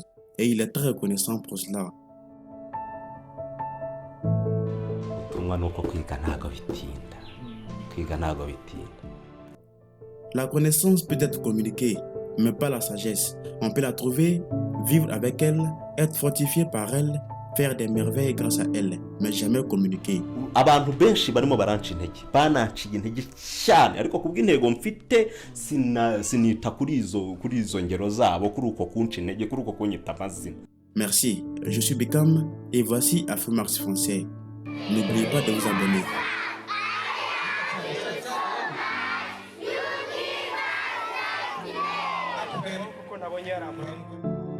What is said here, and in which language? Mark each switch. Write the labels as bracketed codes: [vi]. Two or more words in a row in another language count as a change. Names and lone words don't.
[fr] Et il est très reconnaissant pour cela. La connaissance peut être communiquée, mais pas la sagesse. On peut la trouver, vivre avec elle, être fortifié par elle, faire des merveilles grâce à elle, mais jamais communiquer. [rw] abantu benshi barimo baranca intege bananciye intege cyane ariko kubw'intego mfite sinita kuri izo ngero zabo kuri uko kunca intege kuri uko kunyita amazina. [fr] Merci, je suis Beckham et voici Afro-Max Français. N'oubliez pas de vous abonner.